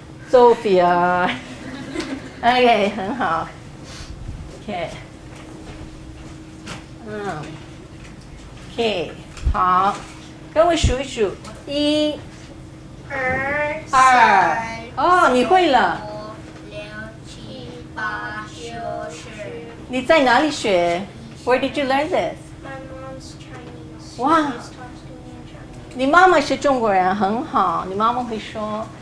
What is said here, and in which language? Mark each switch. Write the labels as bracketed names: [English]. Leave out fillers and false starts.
[Chinese] Sophia， OK， 很好 ，OK， OK， 好，跟我数一数，1、2，哦，你会了。 5、6、7、8、9、10。你在哪里学 [English] ？Where did you learn this？ My mom's Chinese. Wow. She always talks to me in Chinese. [Chinese] 你妈妈是中国人，很好，你妈妈会说。